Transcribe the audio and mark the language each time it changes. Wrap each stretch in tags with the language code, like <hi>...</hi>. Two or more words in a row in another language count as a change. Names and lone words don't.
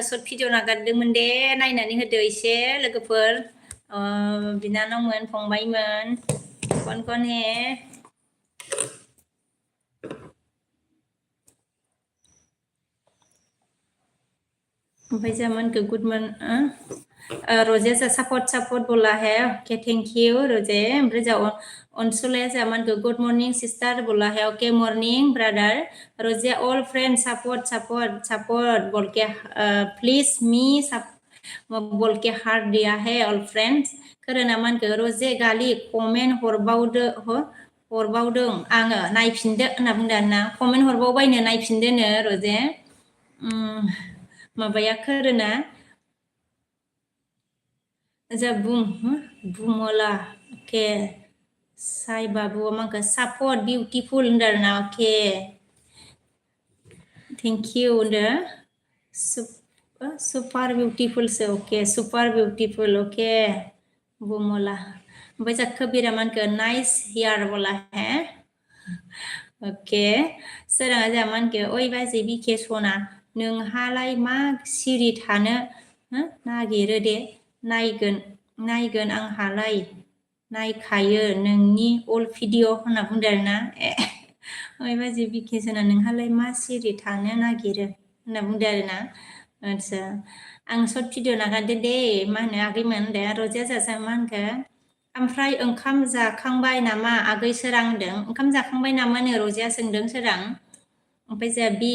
<en>short video</en> <brx>नागारदोंमोन दे नायनानै होदो एसे लोगोफोर बिनानावमोन फंबायमोन कन हे ओमफ्राय जामोनखो</brx> <en>good morning</en> <brx>रोजे जा</brx> <hi>सपोर्ट बोला है</hi> <brx>ओके</brx> <en>thank you</en> <brx>रोजे ओमफ्राय जा अनसुलाया जामोनखो</brx> <en>good morning sister</en> <hi>बोला है</hi> <brx>ओके</brx> <en>morning brother</en> <brx>रोजे</brx> <en>all friends</en> <hi>सपोर्ट बोल के प्लीज मी बोल के हार्ट दिया है</hi> <en>all friends</en> <brx>खोरोना मानखो रोजे गालि कमेन्ट हरबावदों आङो नायफिनदो होनना बुंदों आरोना कमेन्ट हरबावबायनो नायफिनदोनो रोजे माबाया खोरोना जा बुङोला के साई बाबु माखो</brx> <en>super beautiful</en> <brx>होनदों आरोना ओके</brx> <en>thank you</en> <brx>होनदो सुपार बिउटिफुलसो ओके</brx> <en>super beautiful</en> <brx>ओके बुङोला ओमफ्राय जा कबिरा मानखो</brx> <en>nice here</en> <hi>बोला है</hi> <brx>ओके सोराङा जा मानखो ओइ बाजै बिखे सना नोंहालाय मा सिरि थानो नागिरो दे नायगोन आंहालाय नायखायो नोंनि</brx> <en>all video</en> <brx>होनना बुंदों आरोना ओइ बाजै बिखे सना नोंहालाय मा सिरि थानो नागिरो होनना बुंदों आरोना आदसा आं</brx> <en>short video</en> <brx>नागारदो दे मा होनो आगैमोन दे रजिया जाजा मा होनखो ओमफ्राय ओंखाम जाखांबाय नामा आगै सोरां होनदों ओंखाम जाखांबाय नामानो रजिया सोंदों सोरां ओमफ्राय जा</brx>